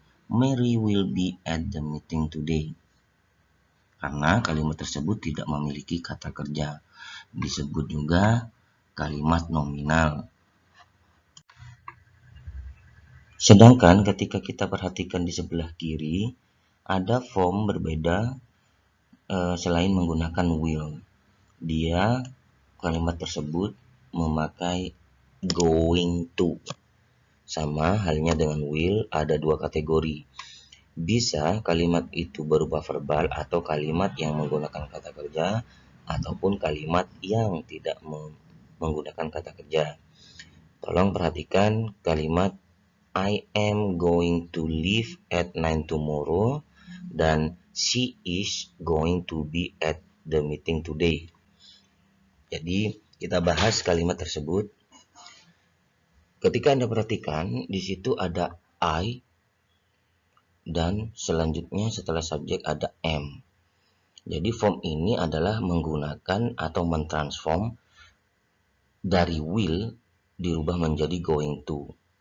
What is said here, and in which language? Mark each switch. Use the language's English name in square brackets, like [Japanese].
[English] Mary will be at the meeting today. [Indonesian] Karena kalimat tersebut tidak memiliki kata kerja. Disebut juga kalimat nominal. Sedangkan ketika kita perhatikan di sebelah kiri, ada form berbeda selain menggunakan will. Dia kalimat tersebut memakai going to. Sama halnya dengan will, ada dua kategori. Bisa kalimat itu berupa verbal atau kalimat yang menggunakan kata kerja, ataupun kalimat yang tidak menggunakan kata kerja. Tolong perhatikan kalimat [English] I am going to leave at 9 tomorrow [Indonesian] dan [English] she is going to be at the meeting today. [Indonesian] Jadi kita bahas kalimat tersebut. Ketika Anda perhatikan di situ ada I dan selanjutnya setelah subjek ada am. Jadi form ini adalah menggunakan atau mentransform dari will dirubah menjadi going to.